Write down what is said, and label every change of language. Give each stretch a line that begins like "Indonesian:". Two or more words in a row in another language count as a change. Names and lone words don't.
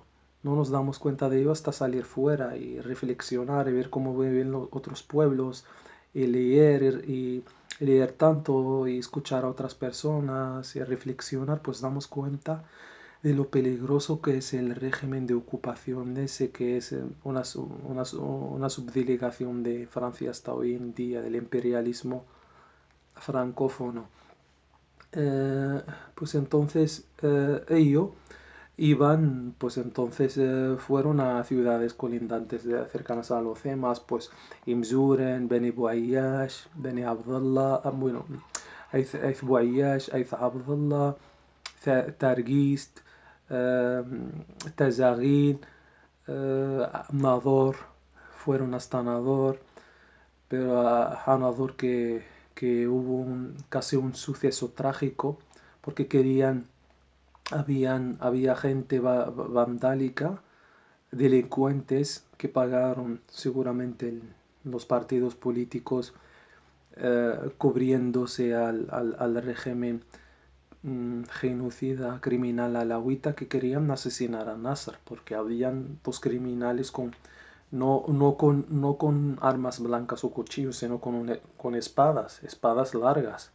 Spanish: No nos damos cuenta de ello hasta salir fuera y reflexionar y ver cómo viven los otros pueblos y leer tanto y escuchar a otras personas y reflexionar, pues damos cuenta de lo peligroso que es el régimen de ocupación ese que es una subdelegación de Francia hasta hoy en día del imperialismo francófono. Pues entonces ellos iban, pues entonces fueron a ciudades colindantes cercanas a los Cemas, pues Imzuren, Beni Buayash, Beni Abdullah, bueno, Aiz Buayash, Aiz Abdullah, Targist, Tazagin, Nador, fueron hasta Nador, pero a Nador que hubo casi un suceso trágico porque había gente vandálica, delincuentes que pagaron seguramente los partidos políticos cubriéndose al régimen genocida criminal alawita que querían asesinar a Nasser porque habían dos criminales no con armas blancas o cuchillos, sino con espadas largas.